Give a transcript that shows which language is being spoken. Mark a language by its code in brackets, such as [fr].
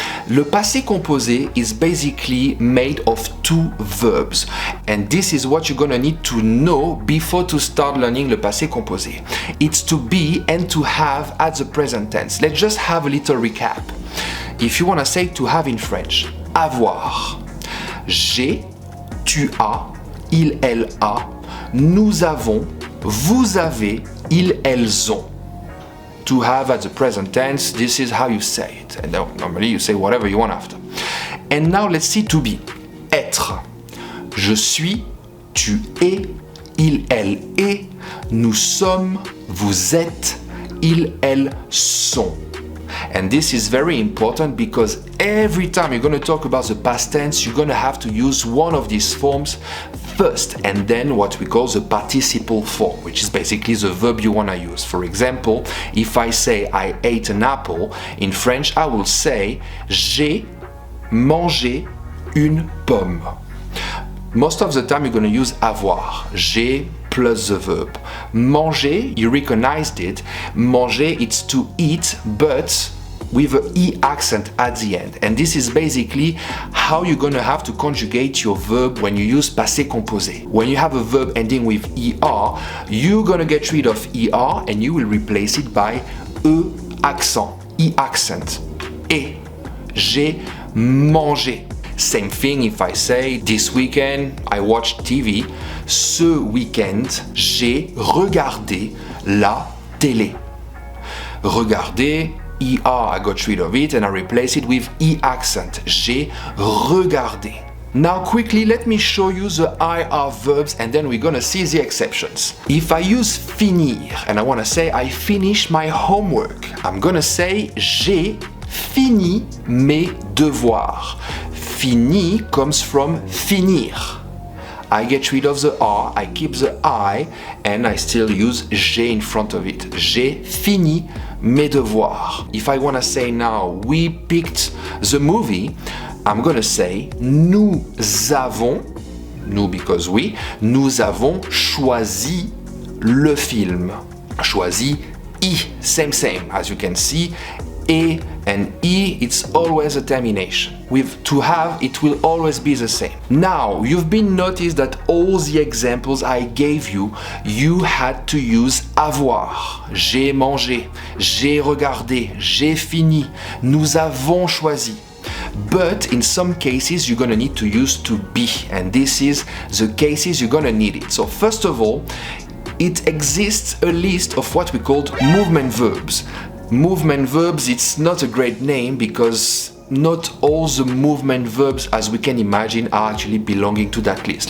[en] Le passé composé is basically made of two verbs, and this is what you're gonna need to know before to start learning le passé composé. It's to be and to have at the present tense. Let's just have a little recap. If you wanna say to have in French, avoir. [fr] J'ai, tu as, il, elle a, nous avons, vous avez, ils, elles ont. [en] To have at the present tense, this is how you say it. And normally you say whatever you want after. And now let's see to be. Être. [fr] Je suis, tu es, il, elle est, nous sommes, vous êtes, ils, elles sont. [en] And this is very important because every time you're going to talk about the past tense, you're going to have to use one of these forms first, and then what we call the participle form, which is basically the verb you want to use. For example, if I say I ate an apple, in French I will say [fr] j'ai mangé une pomme. [en] Most of the time you're going to use avoir, j'ai plus the verb. Manger, you recognized it. Manger, it's to eat, but with an E accent at the end. And this is basically how you're going to have to conjugate your verb when you use passé composé. When you have a verb ending with ER, you're going to get rid of ER and you will replace it by E accent, E accent. [fr] Et, j'ai mangé. [en] Same thing if I say, this weekend I watched TV. [fr] Ce week-end, j'ai regardé la télé. [en] Regarder, ER, I got rid of it and I replace it with E accent. [fr] J'ai regardé. [en] Now quickly, let me show you the IR verbs and then we're gonna see the exceptions. If I use finir and I wanna say I finished my homework, I'm gonna say [fr] j'ai fini mes devoirs. [en] Fini comes from finir. I get rid of the R, I keep the I, and I still use j'ai in front of it. [fr] J'ai fini mes devoirs. [en] If I want to say now, we picked the movie, I'm gonna say nous avons, nous because we, [fr] nous avons choisi le film. [en] Choisi, I, same, as you can see. A and E, it's always a termination. With to have, it will always be the same. Now, you've been noticed that all the examples I gave you, you had to use avoir. [fr] J'ai mangé, j'ai regardé, j'ai fini, nous avons choisi. [en] But in some cases, you're gonna need to use to be, and this is the cases you're gonna need it. So first of all, it exists a list of what we call movement verbs. Movement verbs, it's not a great name because not all the movement verbs as we can imagine are actually belonging to that list.